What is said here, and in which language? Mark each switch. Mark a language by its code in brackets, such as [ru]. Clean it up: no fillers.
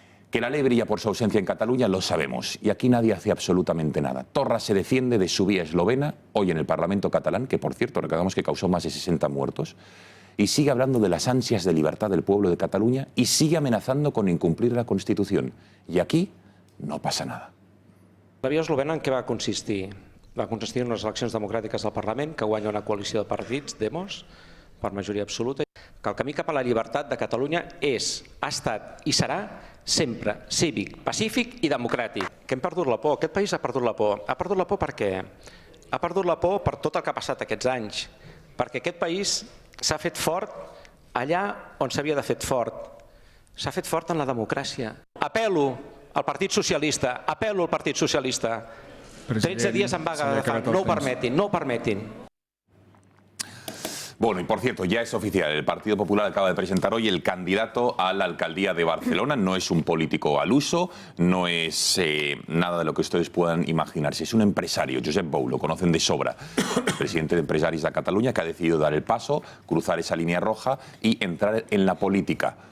[es] Que la ley brilla por su ausencia en Cataluña lo sabemos, y aquí nadie hace absolutamente nada. Torra se defiende de su vía eslovena, hoy en el Parlamento catalán, que por cierto recordamos que causó más de 60 muertos, y sigue hablando de las ansias de libertad del pueblo de Cataluña y sigue amenazando con incumplir la Constitución. Y aquí no pasa nada. [ca] La via eslovena en què va consistir? Va consistir en les eleccions democràtiques del Parlament, que guanya una coalició de partits, Demos, per majoria absoluta, que el camí cap a la llibertat de Catalunya és, ha estat i serà sempre cívic, pacífic i democràtic. Que hem perdut la por, aquest país ha perdut la por. Ha perdut la por per què? Ha perdut la por per tot el que ha passat aquests anys, perquè aquest país s'ha fet fort allà on s'havia de fer fort. S'ha fet fort en la democràcia. Apel·lo al Partit Socialista, 13 dies en vaga de fam, no ho permetin, no ho permetin. [es] Bueno, y por cierto, ya es oficial. El Partido Popular acaba de presentar hoy el candidato a la alcaldía de Barcelona. No es un político al uso, no es nada de lo que ustedes puedan imaginarse. Es un empresario, Josep Bou, lo conocen de sobra. Presidente de Empresaris de Cataluña, que ha decidido dar el paso, cruzar esa línea roja y entrar en la política.